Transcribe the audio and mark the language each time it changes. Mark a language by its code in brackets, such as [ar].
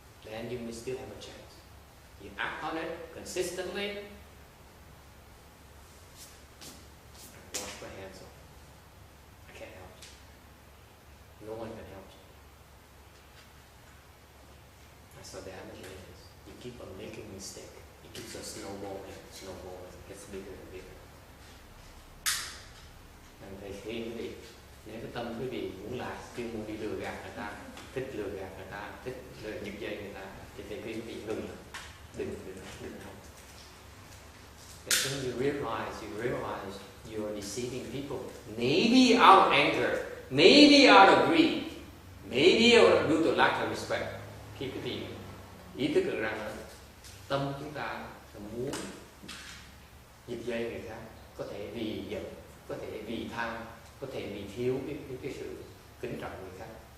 [en] Then you may still have a chance. You act on it consistently, wash my hands off. I can't help you. No one can help you. That's how damaging it is. You keep on making mistakes. It keeps on snowballing, it gets bigger and bigger. [vi] Nên thầy khuyên quý vị, nếu cái tâm quý vị muốn lạc, chuyên muốn đi lừa gạt người ta, thích lừa gạt người ta, thích giật dây người ta, thì thầy khuyên quý vị ngừng lại, đừng học. [en] As soon as you realize you are deceiving people, maybe out of anger, maybe out of greed, maybe due to lack of respect. [vi] Khi quý vị ý thức được rằng tâm chúng ta muốn giật dây người khác, có thể vì giận, có thể vì tham, có thể vì thiếu cái sự kính trọng người khác.